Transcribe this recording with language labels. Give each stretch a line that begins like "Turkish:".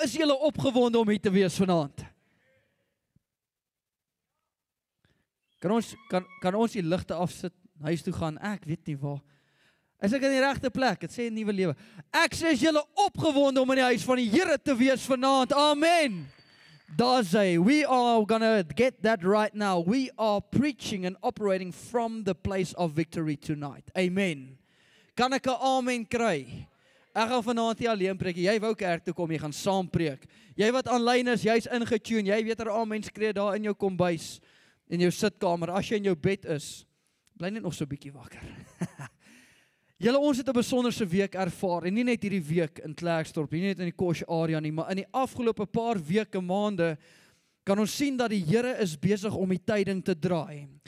Afrikaans: Is julle opgewonde om hier te wees vanaand? Kan ons die ligte afsit, huis toe gaan? Ek weet nie waar. Is ek in die regte plek? Het sê 'n nuwe lewe. Ek sê is julle opgewonde om in die huis van die Here te wees vanaand. Amen. Daar sê,
English: we are gonna get that right now. We are preaching and operating from the place of victory tonight.
Afrikaans: Amen. Kan ek 'n amen kry? Ek gaan vanaand nie alleen preek. Jy wou kerk toe kom, jy gaan saam preek. Jy wat aanlyn is, jy's ingetune. Jy weet amen skree daar in jou kombuis, in jou sitkamer. As jy in jou bed is, bly net nog so 'n bietjie wakker. Julle, ons het 'n besonderse week ervaar, en nie net hierdie week in Klerksdorp, nie net in die Kosh area nie, maar in die afgelope paar weke, maande, kan ons sien dat die Here is besig om die tyding te draai.